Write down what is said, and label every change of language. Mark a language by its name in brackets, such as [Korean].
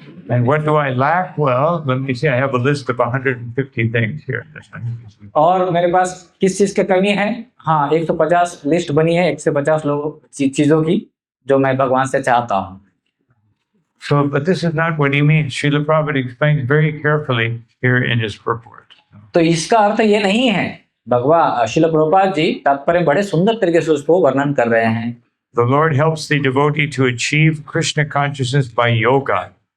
[English] And what do I lack? Well, let me see, I have a list of 150 things here. [Hindi] और मेरे पास किस चीज की कमी है? हाँ, 150 लिस्ट बनी है 150 चीजों की जो मैं भगवान से चाहता हूँ। [English] So, but this is not what he means. Srila Prabhupada explains very carefully here in his purport. [Hindi] तो इसका अर्थ ये नहीं है। भगवान श्रील प्रभुपाद जी तात्पर्य बड़े सुंदर तरीके से उसको वर्णन कर रहे हैं। [English] The Lord helps the devotee to achieve Krishna consciousness by yoga.